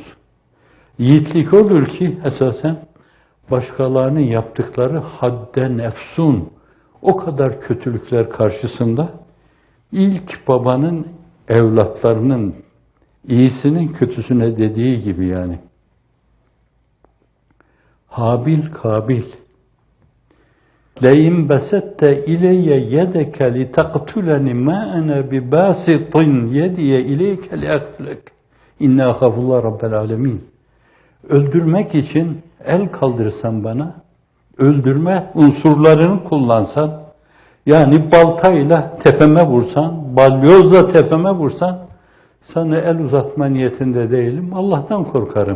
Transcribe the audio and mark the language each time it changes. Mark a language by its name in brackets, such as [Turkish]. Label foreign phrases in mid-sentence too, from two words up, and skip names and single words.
[Turkish] Yiğitlik olur ki esasen başkalarının yaptıkları hadden efsun, o kadar kötülükler karşısında ilk babanın evlatlarının iyisinin kötüsüne dediği gibi yani. Habil Kabil. [Arabic] لَاِنْ بَسَتَّ اِلَيَّ يَدَكَ لِتَقْتُلَنِ مَا اَنَا بِبَاسِطٍ يَدِيَ اِلَيْكَ لِأَقْتُلَكَ اِنَّا خَافُ اللّٰهَ رَبَّ الْعَالَمِينَ. [Turkish] Öldürmek için el kaldırsan bana, öldürme unsurlarını kullansan, yani baltayla tepeme vursan, balyozla tepeme vursan, sana el uzatma niyetinde değilim, Allah'tan korkarım.